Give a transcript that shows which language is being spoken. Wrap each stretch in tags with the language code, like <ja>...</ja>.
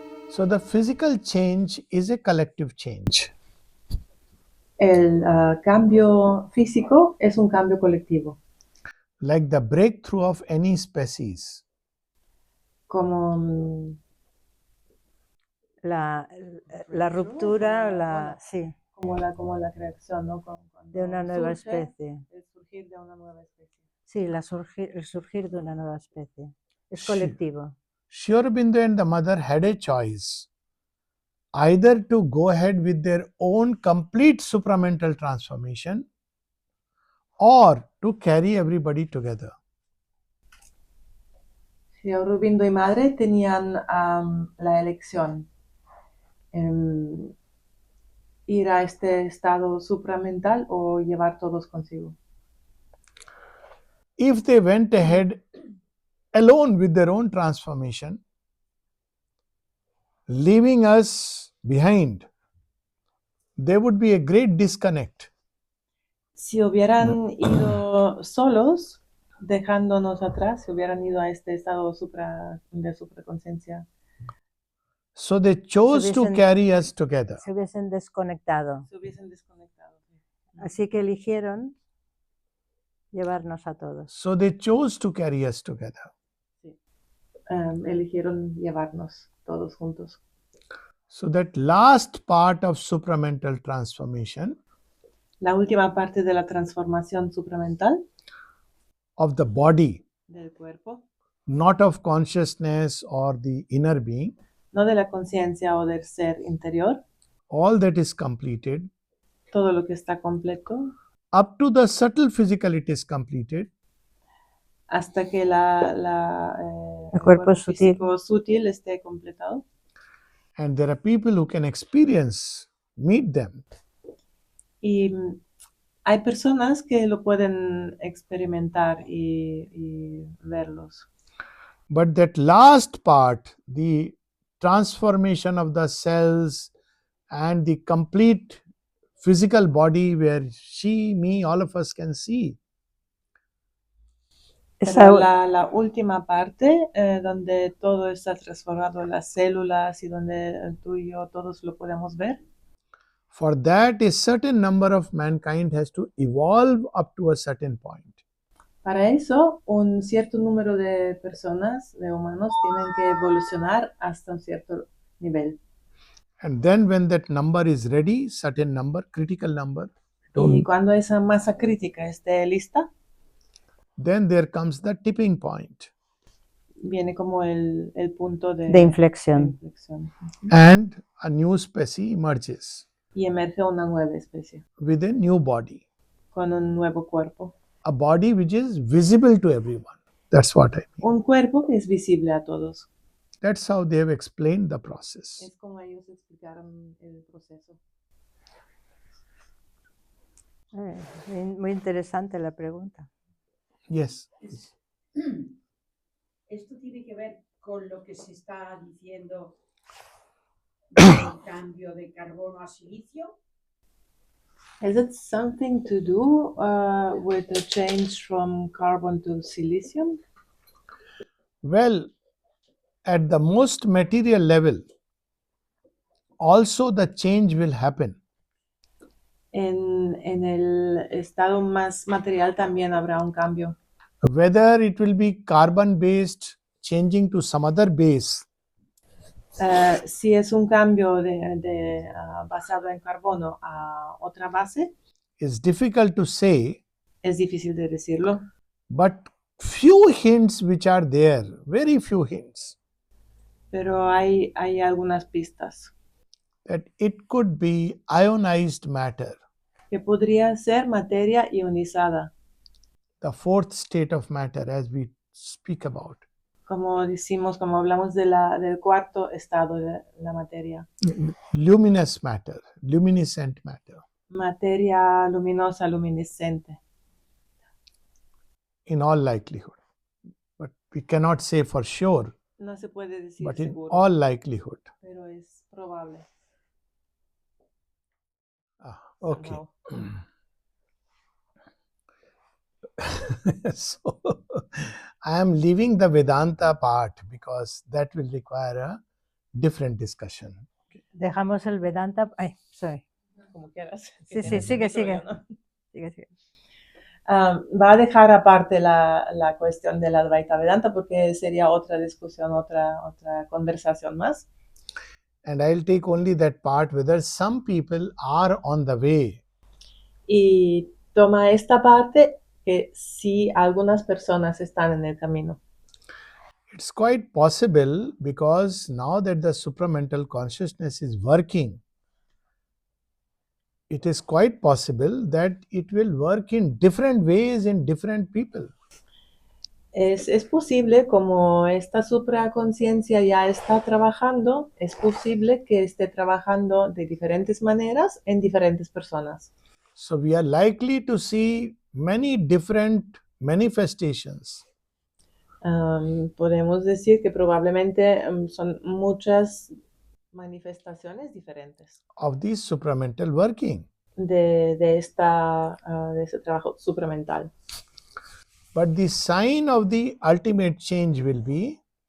<en>So the physical change is a collective change.</en> <es>El cambio físico es un cambio colectivo,</es> <en>Like the breakthrough of any species.</en> <es>como la ruptura, sí, como la creación, ¿no? de una nueva surge especie. el surgir de una nueva especie. Sí, el surgir de una nueva especie. Es colectivo.</es> <en>Sri Aurobindo and the mother had a choice, either to go ahead with their own complete supramental transformation or to carry everybody together.</en> <es>Sri Aurobindo y madre tenían la elección, ir a este estado supramental o llevar todos consigo.</es> <en>If they went ahead alone with their own transformation, leaving us behind, there would be a great disconnect.</en> <es>Si hubieran ido solos, dejándonos atrás, si hubieran ido a este estado de supraconciencia,</es> <en>So they chose to carry us together.</en> <es>Se hubiesen desconectado. se hubiesen desconectado. Así que eligieron llevarnos a todos.</es> <en>So they chose to carry us together.</en> <es>Sí. Eligieron llevarnos todos juntos.</es> <en>So that last part of supramental transformation</en> <es>La última parte de la transformación supramental</es> <en>of the body,</en> <es>del cuerpo,</es> <en>not of consciousness or the inner being,</en> <es>no de la conciencia o del ser interior,</es> <en>all that is completed,</en> <es>todo lo que está completo,</es> <en>up to the subtle physical it is completed,</en> <es>hasta que el cuerpo físico sutil esté completado.</es> <en>and there are people who can experience, meet them.</en> <es>Y hay personas que lo pueden experimentar y verlos.</es> <en>But that last part, the transformation of the cells and the complete physical body where she, me, all of us can see,</en> <es>Pero la última parte, donde todo está transformado, las células y donde tú y yo todos lo podemos ver,</es> <en>for that a certain number of mankind has to evolve up to a certain point.</en> <es>para eso un cierto número de personas, de humanos, tienen que evolucionar hasta un cierto nivel.</es> <en>And then when that number is ready, certain number, critical number,</en> <es>Y cuando esa masa crítica esté lista,</es> <en>then there comes the tipping point.</en> <es>viene como el punto de inflexión.</es> <en>And a new species emerges</en> <es>Y emerge una nueva especie,</es> <en>with a new body,</en> <es>con un nuevo cuerpo.</es> <en>a body which is visible to everyone. That's what I mean.</en> <es>Un cuerpo que es visible a todos.</es> <en>That's how they have explained the process.</en> <es>Es como ellos explicaron el proceso. Muy interesante la pregunta.</es> <en>Yes.</en> <es>Esto tiene que ver con lo que se está diciendo del cambio de carbono a silicio.</es> <en>Has it something to do with the change from carbon to silicium? Well, at the most material level, also the change will happen.</en> <es>En el estado más material también habrá un cambio.</es> <en>Whether it will be carbon based changing to some other base,</en> <es>Si es un cambio basado en carbono a otra base,</es> <en>is difficult to say,</en> <es>es difícil de decirlo,</es> <en>but few hints which are there, very few hints,</en> <es>pero hay algunas pistas</es> <en>that it could be ionized matter,</en> <es>que podría ser materia ionizada,</es> <en>the fourth state of matter as we speak about.</en> <es>como hablamos del cuarto estado de la materia.</es> <en>Luminous matter, luminescent matter.</en> <es>Materia luminosa, luminescente.</es> <en>In all likelihood. But we cannot say for sure,</en> <es>No se puede decir</es> <en>but in</en> <es>seguro,</es> <en>all likelihood.</en> <es>pero es probable.</es> <en>Okay. Somehow. So I am leaving the Vedanta part because that will require a different discussion.</en> <es>Dejamos el Vedanta. Ay,</es> <en>sorry.</en> <es>Como quieras. Sí, sí, sigue, sigue. Sigue, sigue. Va a dejar aparte la cuestión del Advaita Vedanta porque sería otra discusión, otra conversación más.</es> <en>And I'll take only that part whether some people are on the way.</en> <es>Y toma esta parte que sí algunas personas están en el camino.</es> <en>It's quite possible because now that the supramental consciousness is working, it is quite possible that it will work in different ways in different people.</en> <es>Es posible, como esta supraconciencia ya está trabajando, es posible que esté trabajando de diferentes maneras en diferentes personas.</es> <en>So we are likely to see many different manifestations</en> <es>Podemos decir que probablemente son muchas manifestaciones diferentes</es> <en>of this supramental working.</en> <es>de ese trabajo supramental.</es> <en>But the sign of the ultimate change will be</en>